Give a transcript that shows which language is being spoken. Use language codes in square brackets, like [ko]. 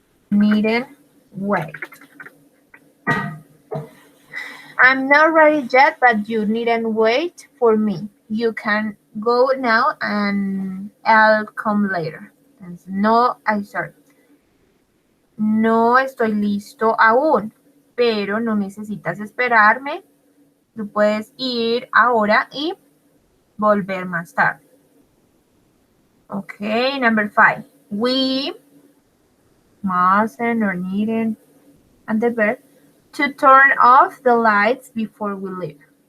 [en] Needn't wait. I'm not ready yet, but you needn't wait for me. You can go now and I'll come later. No, I'm sorry. [es] No estoy listo aún, pero no necesitas esperarme. Tú puedes ir ahora y volver más tarde. [en] Okay, number 5. We mustn't or needn't, and the verb, to turn off the lights before we leave.